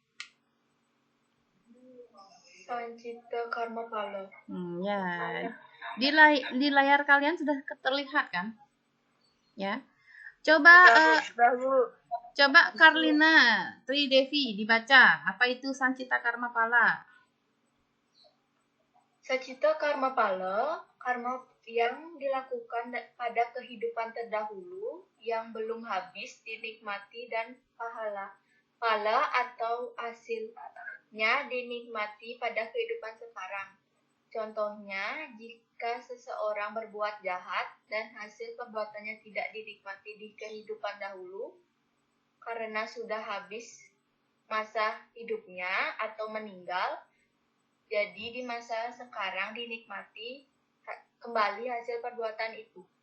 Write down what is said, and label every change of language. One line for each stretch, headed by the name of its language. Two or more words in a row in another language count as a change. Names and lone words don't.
Indonesian: Sancita karma pala. Ya. Di layar kalian sudah terlihat kan? Ya. Coba Sudah, Bu. coba Karlina Tridevi dibaca. Apa itu Sancita Karma Pala? Sacita karma pala, karma yang dilakukan pada kehidupan terdahulu yang belum habis dinikmati dan pala atau hasilnya dinikmati pada kehidupan sekarang. Contohnya, jika seseorang berbuat jahat dan hasil perbuatannya tidak dinikmati di kehidupan dahulu karena sudah habis masa hidupnya atau meninggal, jadi di masa sekarang dinikmati kembali hasil perbuatan itu.